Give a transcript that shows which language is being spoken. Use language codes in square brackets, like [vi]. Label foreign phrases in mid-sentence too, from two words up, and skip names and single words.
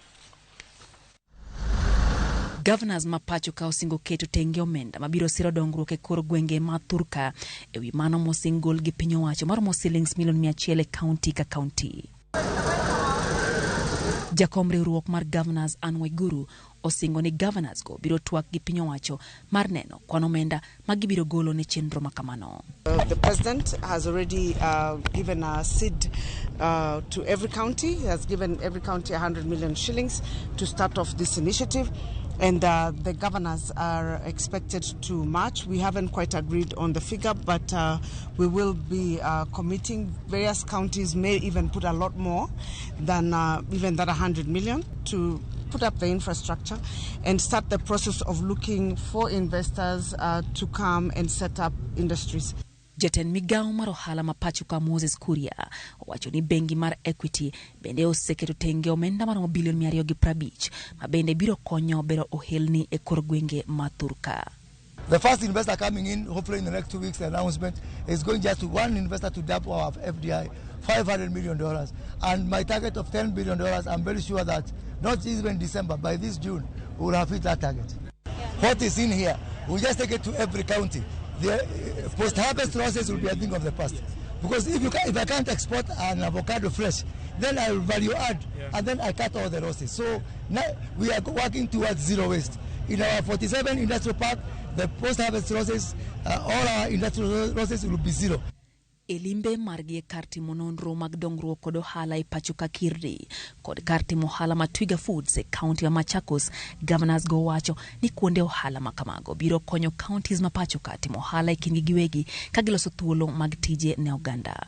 [luo] Governors ma pacho ka osingo keto tenge omenda mabiro siro dongruok e kor gwenge ma Thurka ewi mano mosingol gi piny owacho maromo shillings milion 100 e kaunti ka kaunti. Jakom riwruok mar governors Anwaiguru osingo ni governors go biro twak gi piny owacho mar neno kwan omenda magibiro golo ne chenro makamano. [en] The president has already given a seed to every county. He has given every county 100 million shillings to start off this initiative. And the governors are expected to match. We haven't quite agreed on the figure, but we will be committing. Various counties may even put a lot more than even that 100 million to put up the infrastructure and start the process of looking for investors to come and set up industries. [luo] Jatend migawo mar ohala ma pacho ka Moses Kuria owacho ni bengi mar Equity bende oseketo tenge omenda maromo bilion 250 ma bende biro konyo bero ohelni e kor gwenge ma Thurka. [en] The first investor coming in, hopefully in the next 2 weeks, the announcement is going just to one investor to double our FDI, $500 million. And my target of $10 billion, I'm very sure that not even December, by this June, we will have hit that target. What is in here, we just take it to every county. The post-harvest losses will be a thing of the past. Because if I can't export an avocado fresh, then I will value add, and then I cut all the losses. So now we are working towards zero waste. In our 47 industrial park, the post-harvest losses, all our industrial losses will be zero. [luo] Elimbe margie karti mononro mag dongruok kod ohala e pacho ka Kirdi kod karti mohala ma Twiga Foods e kaunti ya Machakos. Governors go wacho ni kuonde ohala makamago biro konyo counties ma pacho ka timo ohala e kindgi giwegi ka giloso thuolo mag tije ne oganda.